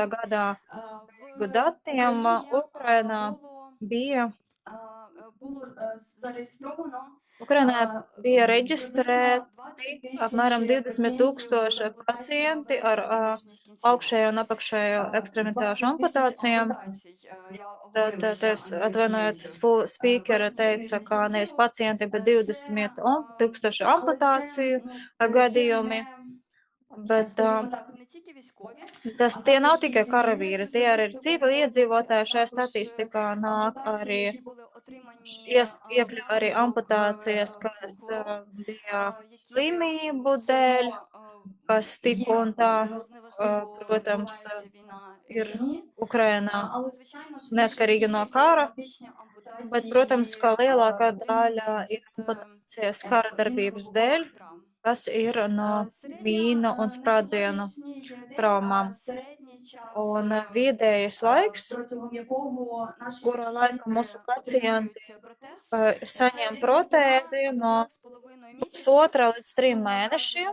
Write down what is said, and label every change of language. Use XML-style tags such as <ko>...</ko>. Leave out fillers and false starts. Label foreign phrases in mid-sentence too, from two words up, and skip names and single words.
<lv>gadā datiem Ukrainā bija Ukrainā bija</lv> <uk>Приблизно</uk> <lv>reģistrēti 20 apmēram 20</lv> <uk>пацієнтів</uk> <lv>tūkstoši pacienti ar augšējo un apakšējo ekstremitāšu</lv> <uk>20 тисяч</uk> <lv>amputācijām.</lv> <uk>ампутацій. Я</uk> <lv>Tad</lv> <uk>оговорюся</uk> <lv>es atvainojot,</lv> <uk>англійською.</uk> <lv>spīkere teica, ka nevis pacienti, bet 20 tūkstoši amputāciju gadījumi. Bet</lv> <uk>Скажімо так, не тільки військові,</uk> <lv>tas</lv> <uk>а</uk> <lv>tie nav</lv> <uk>також</uk> <lv>tikai</lv> <uk>пенсіонери,</uk> <lv>karavīri, tie arī ir civili iedzīvotāji. Šajā</lv> <uk>також</uk> <lv>statistikā nāk</lv> <uk>ампутації,</uk> <lv>arī</lv> <uk>які були отримані</uk> <lv>iekļauj arī amputācijas, kas bija slimību dēļ, kas tik un tā, protams, ir Ukrainā</lv> <uk>Але, звичайно ж,</uk> <lv>neatkarīgi no kara, bet, protams, ka lielākā daļa ir amputācijas kara darbības dēļ, kas ir no mīnu un sprādzienu traumām. Un vidējais laiks, kura laika mūsu pacienti saņem protēzi no 1,5 līdz 3 mēnešiem.</lv>